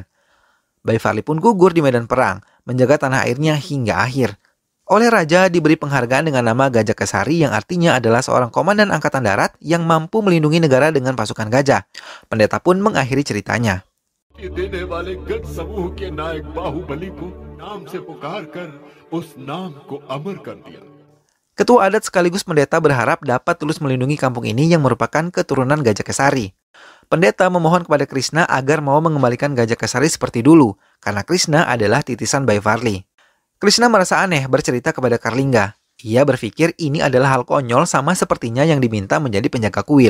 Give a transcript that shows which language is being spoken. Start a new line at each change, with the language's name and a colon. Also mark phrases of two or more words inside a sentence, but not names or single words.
Indonesian: Baivarli pun gugur di medan perang, menjaga tanah airnya hingga akhir. Oleh raja diberi penghargaan dengan nama Gajah Kesari yang artinya adalah seorang komandan angkatan darat yang mampu melindungi negara dengan pasukan gajah. Pendeta pun mengakhiri ceritanya.
Hindi: नाम से पुकारकर उस नाम को अमर कर दिया.
Indonesian: Ketua adat sekaligus pendeta berharap dapat tulus melindungi kampung ini yang merupakan keturunan Gajah Kesari. Pendeta memohon kepada Krishna agar mau mengembalikan Gajah Kesari seperti dulu, karena Krishna adalah titisan Bayi Varli. Krishna merasa aneh bercerita kepada Karlingga. Ia berpikir ini adalah hal konyol sama sepertinya yang diminta menjadi penjaga kuil.